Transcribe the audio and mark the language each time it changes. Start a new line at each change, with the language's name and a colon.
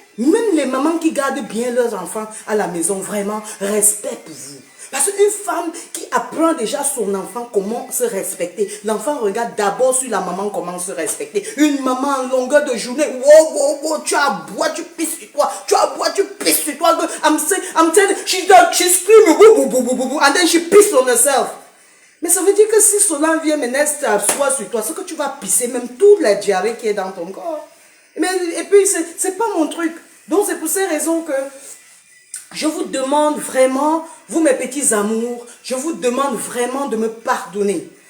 French: Même les mamans qui gardent bien leurs enfants à la maison, vraiment, respect pour vous. Parce qu'une femme qui apprend déjà son enfant comment se respecter, l'enfant regarde d'abord sur la maman comment se respecter. Une maman en longueur de journée, wow, tu aboies, tu pisses sur toi, tu aboies, tu pisses sur toi.
English: I'm telling, she screaming, and then she pisses on herself.
French: Mais ça veut dire que si Solange vient maintenant s'asseoir sur toi, c'est que tu vas pisser même toute la diarrhée qui est dans ton corps. Et puis, c'est pas mon truc. Donc, c'est pour ces raisons que je vous demande vraiment, vous mes petits amours, je vous demande vraiment de me pardonner.